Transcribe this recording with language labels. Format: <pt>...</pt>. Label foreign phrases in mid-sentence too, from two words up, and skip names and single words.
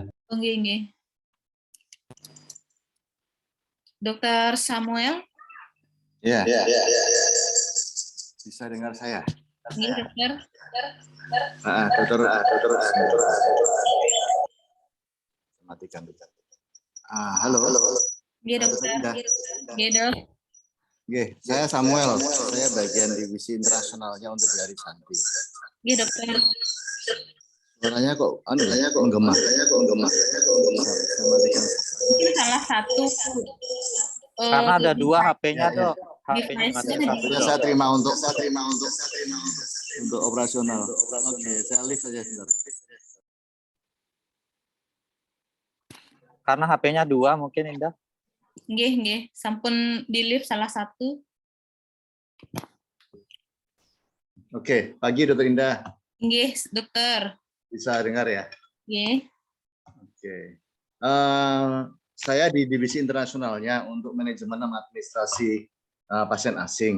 <jv>Nggih, nggih.</jv> <id>Dokter Samuel. Ya. Bisa dengar saya? Nggih, dokter. Dokter. Matikan. Halo.</id> <jv>Nggih, dokter. Nggih,</jv> <id>dok. Oke, saya Samuel. Saya bagian divisi internasionalnya untuk dari Santi.</id> <jv>Nggih,</jv> <id>dokter. Suaranya kok menggema. Saya matikan. Mungkin salah satu Karena ada dua HP-nya, Dok. HP-nya device-nya mati satu, di- Ya, saya terima untuk operasional. Oke, saya lift saja sebentar. Karena HP-nya dua mungkin, Indah.</id> <jv>Nggih, nggih.</jv> <id>Sampun di lift salah satu. Oke, pagi Dokter Indah. Nggih, dokter. Bisa dengar ya?</id> <jv>Nggih.</jv> <id>Oke. Saya di divisi internasionalnya untuk manajemen dan administrasi pasien asing.</id>